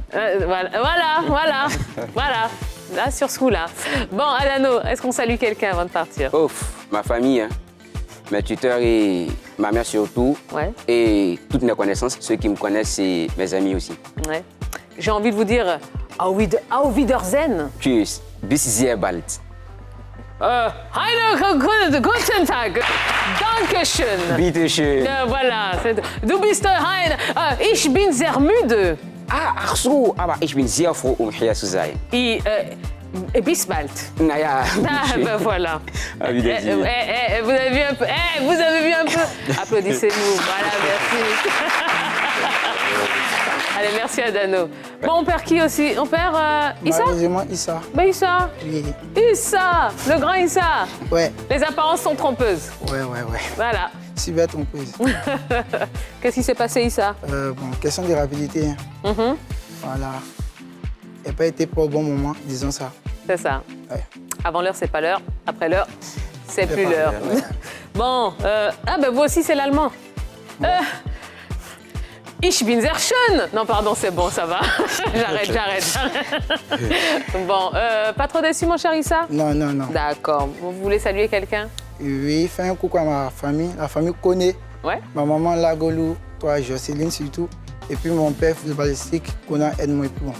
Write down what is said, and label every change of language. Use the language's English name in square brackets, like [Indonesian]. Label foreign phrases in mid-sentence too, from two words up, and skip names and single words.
[French] Voilà. Là, sur ce coup-là. Bon, Adano, est-ce qu'on salue quelqu'un avant de partir? Ouf, ma famille, hein. Mes tuteurs et ma mère surtout. Ouais. Et toutes mes connaissances, ceux qui me connaissent, c'est mes amis aussi. Ouais. J'ai envie de vous dire [German] Auf Wiedersehen. Tschüss, bis sehr bald. Guten Tag. Dankeschön. Bitte schön. Voilà. Du bist ein. Ich bin sehr müde. Ach so, aber ich bin sehr froh, hier zu sein. Et bis bald. Naja. [French] Ben voilà. [German] À Wiedersehen. [French] Vous avez vu un peu. Vous avez vu un peu. Applaudissez-nous. Voilà, merci. Allez, merci Adano. Bon, on perd qui aussi? On perd Issa? Malheureusement, Issa. Ben Issa. Oui. Issa, le grand Issa. Ouais. Les apparences sont trompeuses. Ouais. Voilà. Super trompeuse. Qu'est-ce qui s'est passé, Issa? Bon, question de rapidité. Voilà. Elle n'a pas été pour au bon moment, disons ça. C'est ça. Ouais. Avant l'heure, c'est pas l'heure. Après l'heure, c'est plus pas l'heure. l'heure, ouais. Bon, ben vous aussi, c'est l'allemand. [German] Ich bin sehr schön. [French] Non, pardon, c'est bon, ça va. J'arrête. Bon, pas trop déçu, mon cher Issa? Non. D'accord. Vous voulez saluer quelqu'un? Oui, fais un coucou à ma famille. La famille connaît. Ouais. Ma maman Lagolou, toi Jocelyne surtout. Et puis mon père footballistique, Conan Edmond et bon.